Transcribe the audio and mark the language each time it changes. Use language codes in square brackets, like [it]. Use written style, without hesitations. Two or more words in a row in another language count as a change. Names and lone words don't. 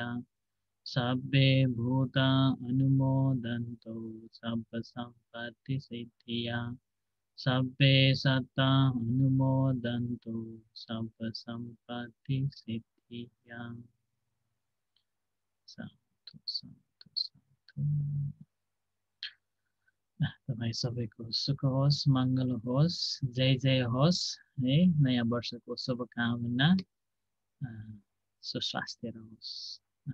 [pi] सब्बे भूता अनुमोदन्तु सम्पत्तिसिद्धिया। सब्बे सत्ता अनुमोदन्तु सम्पत्तिसिद्धिया। साधु साधु साधु। [ne] तपाईँ सबैको सुख होस्, मङ्गल होस्, जय जय होस् है। नयाँ वर्षको शुभकामना, सुस्वास्थ्य रहोस्।